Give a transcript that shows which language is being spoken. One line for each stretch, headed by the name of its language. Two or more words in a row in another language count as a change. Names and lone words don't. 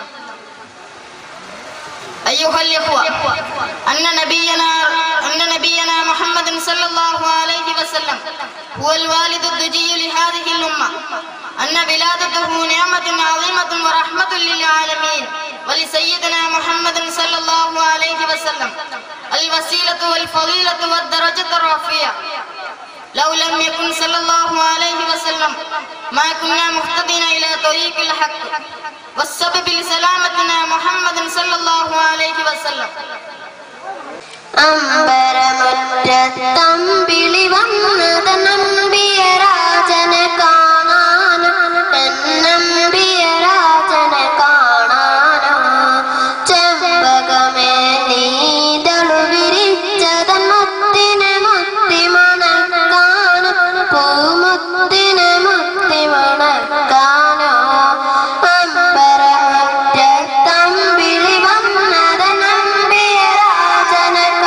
Arabic: أيها الإخوة، أن نبينا محمد صلى الله عليه وسلم هو الوالد الدجي لهذه الأمة، أن ولادته نعمة عظيمة ورحمة للعالمين، ولسيدنا محمد صلى الله عليه وسلم الوسيلة والفضيلة والدرجة الرفيعة. لو لم يكن صلى الله عليه وسلم ما كنا مهتدين إلى طريق الحق، والسبب لسلامتنا محمد صلى الله عليه وسلم.
Malayalam: അമ്പരമുറ്റത്തമ്പിളി വന്നതനമ്പിയരാജനെ കാണാനോ നമ്പിയരാജനെ കാണാനോ ചെമ്പകമേ നീതളു വിരിച്ചതൻ മുത്തിനെ മുത്തി മണക്കാനോ പൂമുത്തിനെ മുത്തി മണക്കാനോ അമ്പരമുറ്റത്തമ്പിളി വന്നതനമ്പിയരാജനെ